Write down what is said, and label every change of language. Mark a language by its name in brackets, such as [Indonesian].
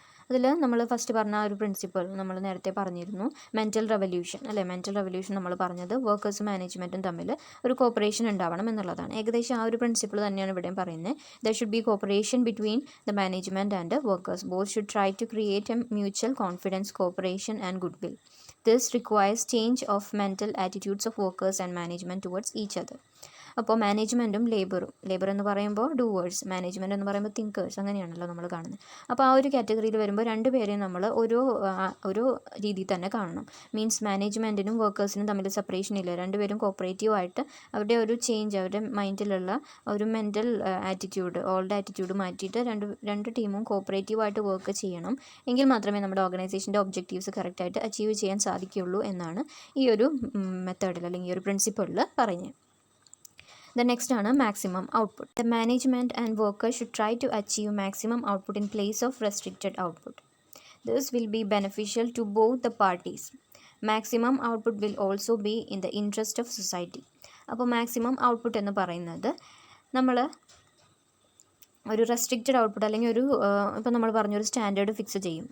[Malayalam] അതിൽ നമ്മൾ ഫസ്റ്റ് പറഞ്ഞ ഒരു പ്രിൻസിപ്പിൾ നമ്മൾ നേരത്തെ പറഞ്ഞിരുന്നു, മെൻ്റൽ റെവല്യൂഷൻ അല്ലേ. മെൻ്റൽ റെവല്യൂഷൻ നമ്മൾ പറഞ്ഞത് വർക്കേഴ്സും മാനേജ്മെൻറ്റും തമ്മിൽ ഒരു കോപ്പറേഷൻ ഉണ്ടാവണം എന്നുള്ളതാണ്. ഏകദേശം ആ ഒരു പ്രിൻസിപ്പിൾ തന്നെയാണ് ഇവിടെയും പറയുന്നത്. [English] There should be cooperation between the management and workers. Both should try to create a mutual confidence, cooperation and good will. This requires change of mental attitudes of workers and management towards each other. [Malayalam] അപ്പോൾ മാനേജ്മെൻറ്റും labour എന്ന് പറയുമ്പോൾ doers, management എന്ന് പറയുമ്പോൾ thinkers, അങ്ങനെയാണല്ലോ നമ്മൾ കാണുന്നത്. അപ്പോൾ ആ ഒരു കാറ്റഗറിയിൽ വരുമ്പോൾ രണ്ടുപേരെയും നമ്മൾ ഓരോ രീതിയിൽ തന്നെ കാണണം. മീൻസ് മാനേജ്മെൻറ്റിനും വർക്കേഴ്സിനും തമ്മിൽ സെപ്പറേഷൻ ഇല്ല. രണ്ടുപേരും കോപ്പറേറ്റീവായിട്ട് അവരുടെ ഒരു ചേഞ്ച്, അവരുടെ മൈൻഡിലുള്ള ഒരു മെൻ്റൽ ആറ്റിറ്റ്യൂഡ്, ഓൾഡ് ആറ്റിറ്റ്യൂഡ് മാറ്റിയിട്ട് രണ്ട് ടീമും കോപ്പറേറ്റീവായിട്ട് വർക്ക് ചെയ്യണം. എങ്കിൽ മാത്രമേ നമ്മുടെ ഓർഗനൈസേഷൻ്റെ ഒബ്ജക്റ്റീവ്സ് കറക്റ്റായിട്ട് അച്ചീവ് ചെയ്യാൻ സാധിക്കുകയുള്ളൂ എന്നാണ് ഈ ഒരു മെത്തേഡിൽ അല്ലെങ്കിൽ ഈ ഒരു പ്രിൻസിപ്പിളിൽ പറയുന്നത്. [English] The next ആണ് maximum output. The management and workers should try to achieve maximum output in place of restricted output. This will be beneficial to both the parties. Maximum output will also be in the interest of society. [Malayalam] അപ്പോൾ maximum output എന്ന് പറയുന്നത് നമ്മൾ ഒരു restricted output അല്ലെങ്കിൽ ഇപ്പോൾ നമ്മൾ പറഞ്ഞൊരു standard fix ചെയ്യും.